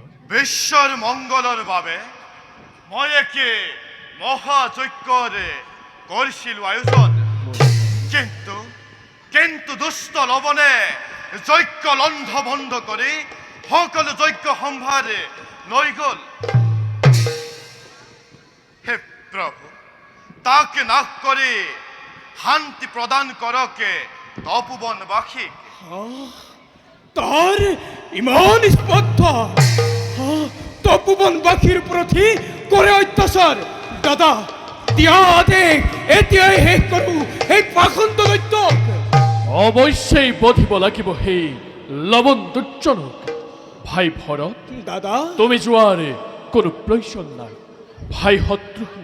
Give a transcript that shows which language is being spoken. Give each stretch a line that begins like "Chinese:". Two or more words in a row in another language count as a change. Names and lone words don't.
Assamese: বিশ্বৰ মংগলৰ বাবে মই একে মহাযজ্ঞৰে কৰিছিলোঁ আয়োজন কিন্তু দুষ্ট লৱণে যজ্ঞ লণ্ড বন্ধ কৰি সকলো যজ্ঞ সম্ভাৰে লৈ গ'ল হে প্ৰভু তাকে নাশ কৰি শান্তি প্ৰদান কৰকে তপোবনবাসীক তার ইমান স্পর্ধা তপোবনবাসীর প্রতি করে অত্যাচার দাদা দিয়া আদেশ এতিয়াই শেষ করু এই পাখণ্ড দৈত্য অৱশ্যেই বধিব লাগিব সেই লৱণ দুৰ্জনক ভাই ভৰত দাদা তুমি যোৱাৰ কোনো প্ৰয়োজন নাই ভাই শত্ৰুঘ্ন